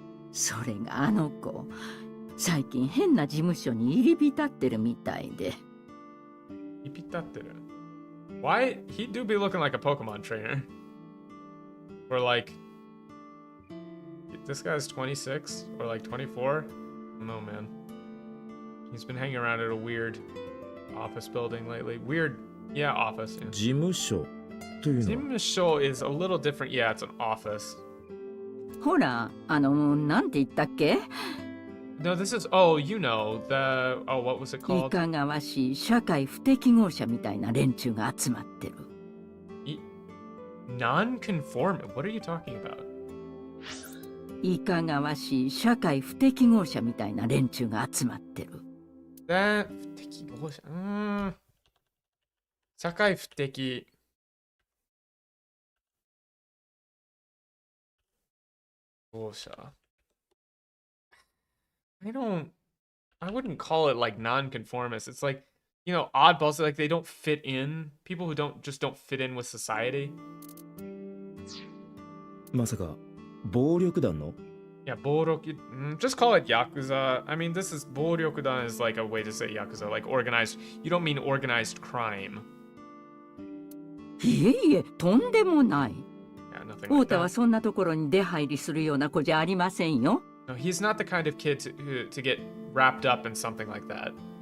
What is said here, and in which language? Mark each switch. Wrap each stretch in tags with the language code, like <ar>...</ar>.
<ja>それがあの子、最近変な事務所に入り浸ってるみたいで。入り浸ってる?</ja> <en>Why? He do be looking like a Pokemon trainer. Or like... This guy's 26? Or like 24? I don't know, man. He's been hanging around at a weird office building lately. Weird, yeah, office. Yeah.</en> <ja>事務所というのは?</ja> <en>事務所 is a little different. Yeah, it's an office.</en> <ja>ほら、なんて言ったっけ?</ja> <en>No, this is, oh, you know, the, oh, what was it called?</en> <ja>いかがわしい社会不適合者みたいな連中が集まってる。</ja> <en>Non-conformist? What are you talking about?</en> <ja>いかがわしい社会不適合者みたいな連中が集まってる。不適合者、社会不適合者</ja> <en>I wouldn't call it like non-conformist. It's like, you know, oddballs, like they don't fit in. People who just don't fit in with society.</en> <ja>まさか暴力団の?</ja> <en>Yeah, 暴力, just call it yakuza. I mean, this is 暴力団 is like a way to say yakuza, like organized. You don't mean organized crime.</en> <ja>いえいえ、とんでもない。</ja> <en>Yeah, nothing</en> <ja>太</ja> <en>like</en> <ja>田は</ja> <en>that.</en> <ja>そんなところに出入りするような子じゃありませんよ。</ja> <en>No, he's not the kind of kid to get wrapped up in something like that.</en>